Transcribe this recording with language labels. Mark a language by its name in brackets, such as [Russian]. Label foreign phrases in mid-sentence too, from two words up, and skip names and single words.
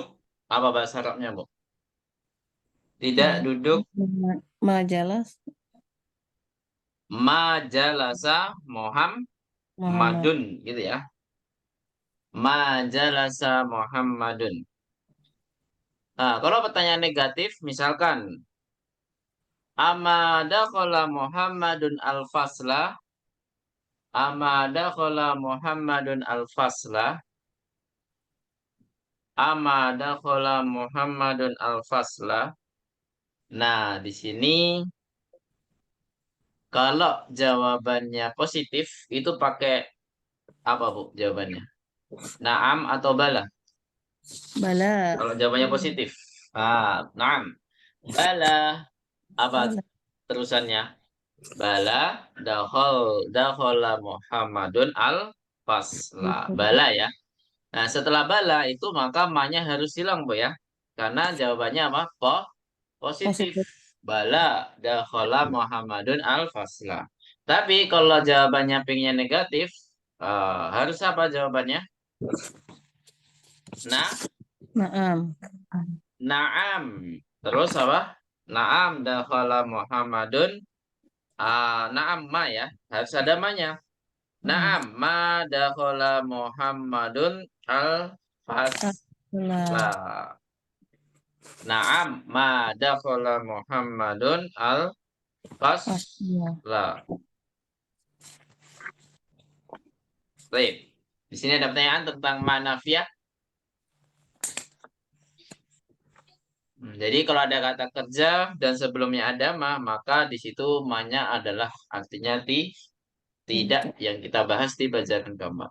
[Indonesian] Apa bahasa Arabnya, Bu? Tidak duduk. [Arabic] Majalah Majalasa Muhammad. [Indonesian] Muhammadun, gitu ya. [Arabic] ما جلس محمد. [Indonesian] Nah, kalau pertanyaan negatif, misalkan [Arabic] أما دخل محمد الفصل. أما دخل محمد الفصل. أما دخل محمد الفصل. [Indonesian] Nah, di sini kalau jawabannya positif, itu pakai apa, Bu, jawabannya? Naam atau bala? [Arabic] Bala. [Indonesian] Kalau jawabannya positif. [Arabic] نعم. بلى. Apa Bala. [Indonesian] terusannya? [Arabic] بلى دخل محمد الفصل. [Indonesian] Bala ya. Nah, setelah bala itu maka ma-nya harus hilang, Bu ya. Karena jawabannya apa? Positif. Positif. [Arabic] بلى دخل محمد الفصل. [Indonesian] Tapi kalau jawabannya pingnya negatif, harus apa jawabannya? [Arabic] Naam. Naam. [Indonesian] Terus apa? [Arabic] نعم دخل محمد. نعم ما [Indonesian] ya. Harus ada ma-nya. [Arabic] نعم ما دخل محمد الفصل. نعم ما دخل محمد الفصل. [Indonesian] Baik. Di sini ada pertanyaan tentang manafiyah. Jadi kalau ada kata kerja dan sebelumnya ada maka di situ ma-nya adalah artinya tidak yang kita bahas di pelajaran keempat.